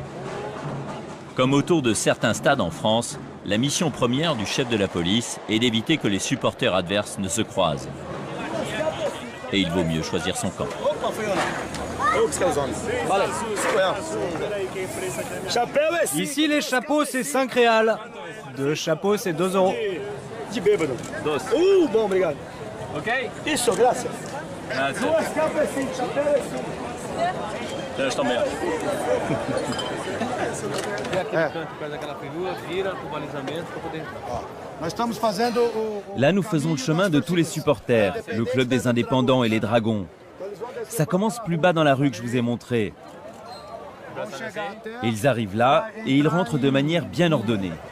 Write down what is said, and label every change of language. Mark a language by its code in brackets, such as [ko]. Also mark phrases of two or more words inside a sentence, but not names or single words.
[fr] Comme autour de certains stades en France, la mission première du chef de la police est d'éviter que les supporters adverses ne se croisent. Et il vaut mieux choisir son camp. Ici, les chapeaux, c'est 5 réals. 2 chapeaux, c'est 2 euros. [pt] Bom, obrigado. Ok. Isso, graças. Duas capas assim, chapéu assim. [fr] Je t'en mets. Là, nous faisons le chemin de tous les supporters, le club des indépendants et les dragons. Ça commence plus bas dans la rue que je vous ai montré. Ils arrivent là et ils rentrent de manière bien ordonnée.